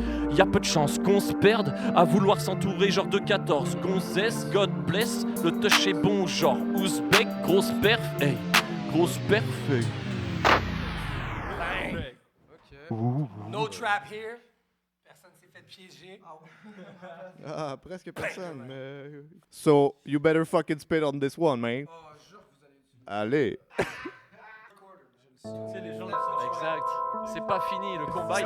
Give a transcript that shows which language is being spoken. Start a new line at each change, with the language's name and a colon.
French: Y'a peu de chance qu'on se perde à vouloir s'entourer genre de 14 gonzesses.
English: God bless,
French: le touch est bon genre ouzbek, grosse perf, hey, grosse perf, hey.
English: No trap here.
French: Personne s'est fait piéger. Ah, presque personne, mais...
English: So, you better fucking spit on this one, man.
French: Allez. Exact, c'est pas fini, le combat il est